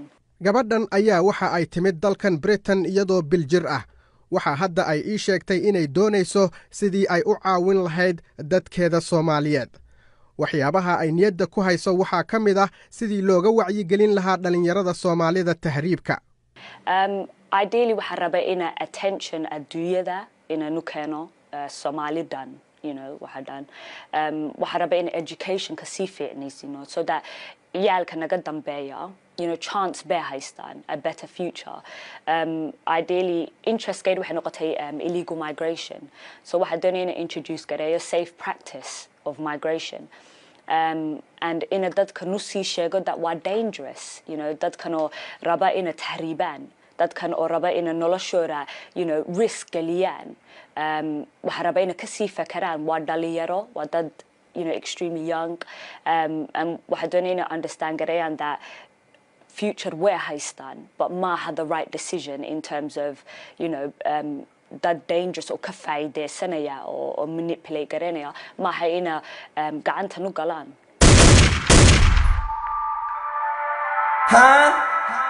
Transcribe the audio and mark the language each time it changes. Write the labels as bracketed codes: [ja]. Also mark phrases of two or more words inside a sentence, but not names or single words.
[so] gabadhan ayaa waxa ay timid dalkan Britain iyadoo biljir ah waxa hadda ay ii sheegtay inay doonayso sidii ay u caawin lahayd dadkeeda Soomaaliyeed waxyaabaha ay niyadda ku hayso waxa ka mid ah sidii looga wacyi gelin lahaa dhalinyarada Soomaalida tahriibka ideally waxa rabaa ina attention adduunyada inanu keeno Somalidan waxa rabaa in education ka sii fiicnaysiino [en] so that [so] yaalka naga dambeeya chance bay haystaan [en] a better future [so] ideally interest-keedu waxay noqotay [en] illegal migration [so] so waxa doonayna introduce gareeyo [en] safe practice of migration [so] and ina dadka nu sii sheego that waa dangerous dadkan oo raba ina tahriibaan dadkan oo raba ina noloshooda risk galiyaan waxa raba ina kasii fakaraan waa dhalinyaro waa dad [en] extremely young and [so] waxa doonayna understand gareeyaan that future way haystaan but maaha [en] the right decision in terms of [so] dad dangerous oo ka faa'iideysanaya oo manipulate garanaya maaha ina gacanta nu galaan